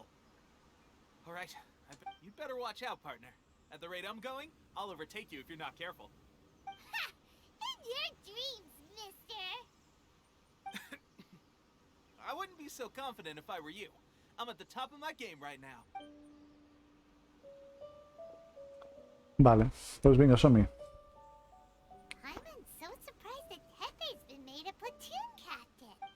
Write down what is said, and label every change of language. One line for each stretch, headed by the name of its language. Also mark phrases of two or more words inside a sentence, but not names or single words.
English: All right. You'd better watch out, partner. At the rate I'm going, I'll overtake you if you're not careful. Ha! In your dreams, mister! I wouldn't be so confident if I were you. I'm at the top of my game right now.
Catalan: Vale, pues vinga, som-hi.
English: I'm so surprised that Tepe's been made a platoon captain.